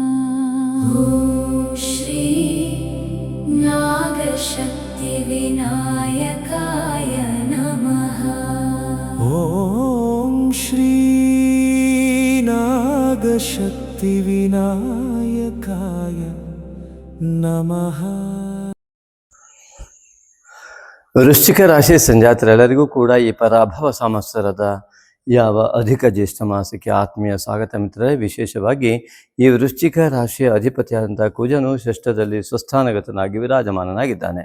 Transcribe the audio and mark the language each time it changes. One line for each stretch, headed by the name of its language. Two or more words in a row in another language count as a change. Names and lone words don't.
Sanskrit: ॐ श्री नागशक्तिविनायकाय नमः। ॐ श्री नागशक्तिविनायकाय नमः।
Kannada: ವೃಶ್ಚಿಕ ರಾಶಿ ಸಂಜಾತರೆಲ್ಲರಿಗೂ ಕೂಡ ಈ ಪರಾಭವ ಸಂವತ್ಸರದ ಯಾವ ಅಧಿಕ ಜ್ಯೇಷ್ಠ ಮಾಸಕ್ಕೆ ಆತ್ಮೀಯ ಸ್ವಾಗತ ಮಿತ್ರರೇ. ವಿಶೇಷವಾಗಿ ಈ ವೃಶ್ಚಿಕ ರಾಶಿಯ ಅಧಿಪತಿಯಾದಂಥ ಕುಜನು ಷಷ್ಠದಲ್ಲಿ ಸ್ವಸ್ಥಾನಗತನಾಗಿ ವಿರಾಜಮಾನನಾಗಿದ್ದಾನೆ.